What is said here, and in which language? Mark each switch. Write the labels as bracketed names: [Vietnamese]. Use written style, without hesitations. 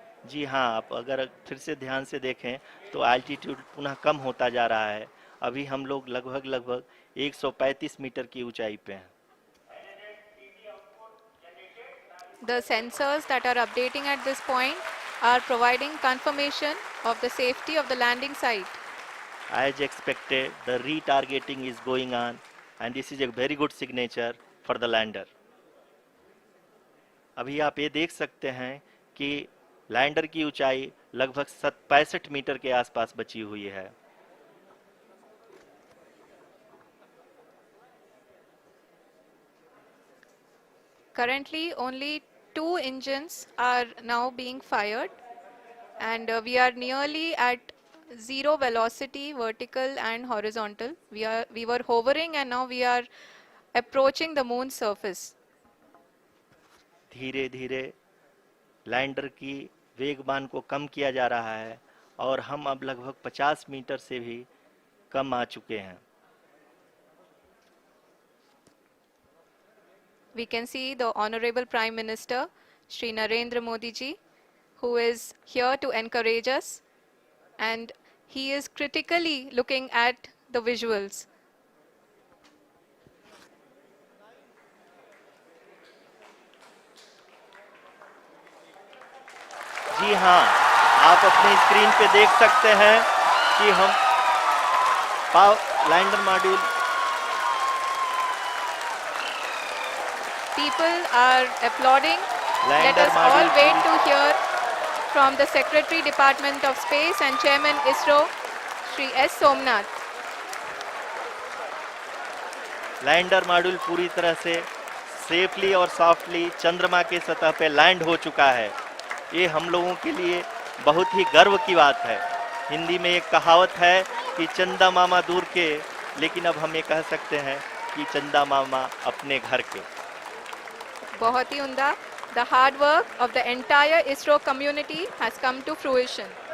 [Hindi] जी हाँ, आप अगर फिर से ध्यान से देखें तो एल्टीट्यूड पुनः कम होता जा रहा है। अभी हम लोग लगभग 135 मीटर की ऊंचाई पे हैं। [English] The sensors that are updating at this point are providing confirmation of the safety of the landing site. As expected, the retargeting is going on and this is a very good signature for the lander. [Hindi] अभी आप ये देख सकते हैं कि lander की ऊंचाई लगभग 65 मीटर के आसपास बची हुई है। [English] Currently, only 2 engines are now being fired, and we are nearly at zero velocity, vertical and horizontal. We were hovering, and now we are approaching the moon's surface. [Hindi] धीरे धीरे लैंडर की वेगमान को कम किया जा रहा है और हम अब लगभग 50 मीटर से भी कम आ चुके हैं। [English] We can see the Honorable Prime Minister, Shri Narendra Modi ji, who is here to encourage us, and he is critically looking at the visuals. [Hindi] जी हाँ, आप अपनी स्क्रीन पे देख सकते हैं कि हम lander module [English] People are applauding. Let [Hindi] lander [English] us all [Hindi] module [English] wait to hear from the Secretary Department of Space and Chairman ISRO, Shri S. Somnath. [Hindi] Lander module पूरी तरह से [English] safely [Hindi] और [English] softly [Hindi] चंद्रमा के सतह पे लैंड हो चुका है। ये हम लोगों के लिए बहुत ही गर्व की बात है। हिंदी में एक कहावत है कि चंदा मामा दूर के, लेकिन अब हम ये कह सकते हैं कि चंदा मामा अपने घर के। बहुत ही उम्दा. [English] The hard work of the entire ISRO community has come to fruition.